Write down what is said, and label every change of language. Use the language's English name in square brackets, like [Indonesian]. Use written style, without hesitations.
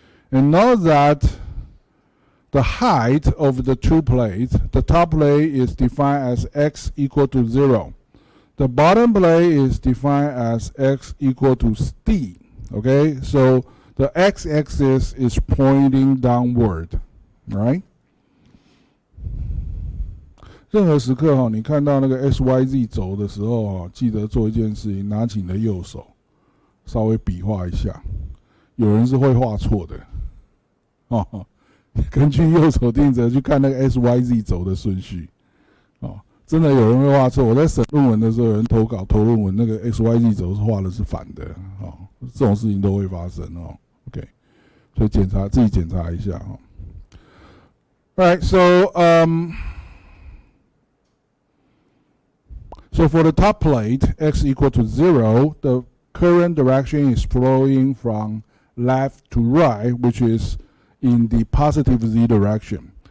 [English] And note that the height of the two plates, the top plate is defined as X equal to 0. The bottom plate is defined as X equal to D. Okay, so the X-axis is pointing downward, right? [Chinese] 任何时刻你看到那个 XYZ 轴的时候记得做一件事情，拿起你的右手，稍微比划一下。有人是会画错的，根据右手定则去看那个 XYZ 轴的顺序，真的有人会画错。我在审论文的时候，有人投稿投论文，那个 XYZ 轴画的是反的，这种事情都会发生OK， 所以自己检查一下 [English] Alright, so for the top plate, X equal to 0, the current direction is flowing from left to right, which is in the positive Z direction.